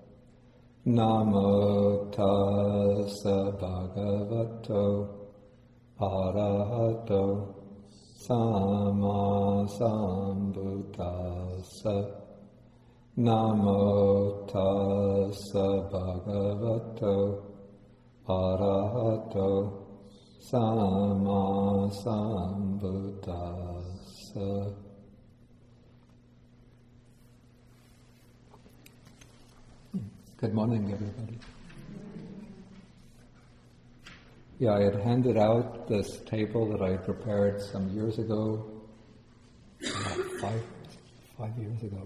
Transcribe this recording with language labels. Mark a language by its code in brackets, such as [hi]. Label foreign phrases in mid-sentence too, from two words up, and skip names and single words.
[pi] Namo tassa bhagavato arahato Samma Sambuddhassa. Namo tassa bhagavato arahato Samma Sambuddhassa. [en] Good morning, everybody. Yeah, I had handed out this table that I had prepared some years ago, about five years ago.